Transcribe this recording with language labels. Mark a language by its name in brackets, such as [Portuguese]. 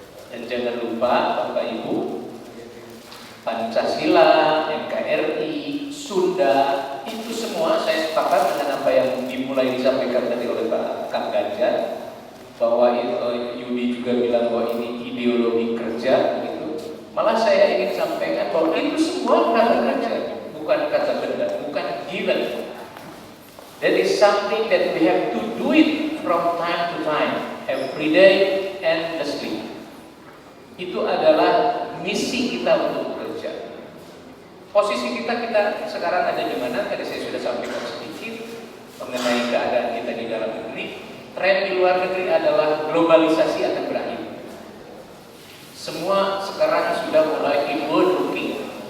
[Indonesian] Dan jangan lupa Bapak Ibu, Pancasila, NKRI, Sunda, itu semua saya sepakat dengan apa yang dimulai disampaikan tadi oleh Pak Kang Ganjar, bahwa Yudi juga bilang bahwa ini ideologi kerja gitu. Malah saya ingin sampaikan bahwa itu semua kata kerja, bukan kata benda, bukan given. [English] That is something that we have to do it from time to time, every day, endlessly. [Indonesian] Itu adalah misi kita untuk bekerja. Posisi kita sekarang ada di mana? Tadi saya sudah sampaikan sedikit mengenai keadaan kita di dalam negeri. Tren di luar negeri adalah globalisasi akan berakhir. Semua sekarang sudah mulai inward looking.